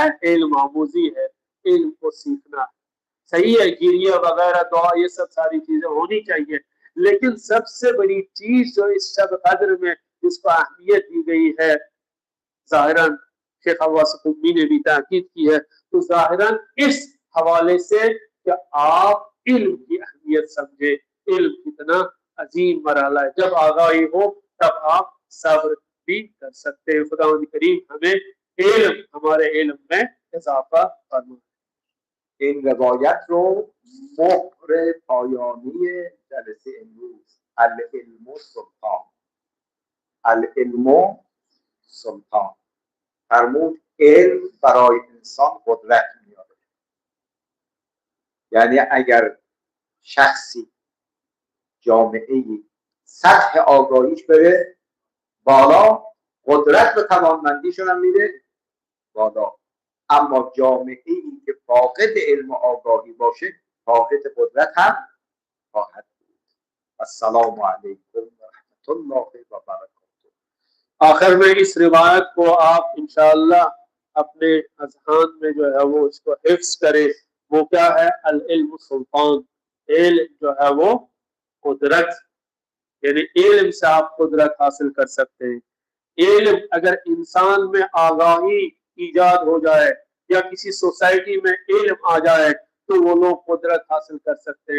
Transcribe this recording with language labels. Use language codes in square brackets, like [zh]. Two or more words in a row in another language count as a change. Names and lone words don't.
[ur] علم آموزی ہے، علم کو سیکھنا ہے۔ صحیح ہے گریہ وغیرہ دعا یہ سب ساری چیزیں ہونی چاہیے، لیکن سب سے بڑی چیز جو اس شب قدر میں جس کو اہمیت دی گئی ہے، ظاہراً شیخ واصف الدین نے بھی تاکید کی ہے، تو ظاہراً اس حوالے سے کہ آپ علم کی اہمیت سمجھے، علم کتنا عظیم مرحلہ ہے۔ جب آگاہی ہو تب آپ صبر بھی کر سکتے ہیں۔ خداوند کریم ہمیں علم، ہمارے علم میں اضافہ فرمائے۔ [fa] این روایت رو مهر پایانی جلسه امروز، [ar] العلم سلطان، العلم سلطان، [fa] فرمود علم برای انسان قدرت میاره. یعنی اگر شخصی، جامعه‌ای سطح آگاهیش بره بالا، قدرت و توانمندیشون هم میره بالا. اما جامعه‌ای که فاقد علم و آگاهی باشه فاقد قدرت هم خواهد بود. [ar] السلام علیکم و رحمت الله و برکاته. [ur] آخر میں اس روایت کو آپ انشاءاللہ اپنے اذہان میں جو ہے وہ اس کو حفظ کرے. وہ کیا ہے؟ [ar] العلم سلطان، [ur] علم جو ہے وہ قدرت، یعنی علم سے آپ قدرت حاصل کر سکتے ہیں. علم اگر انسان میں آگاہی ایجاد ہو جائے یا کسی سوسائٹی میں علم آ جائے تو وہ لوگ قدرت حاصل کر سکتے ہیں.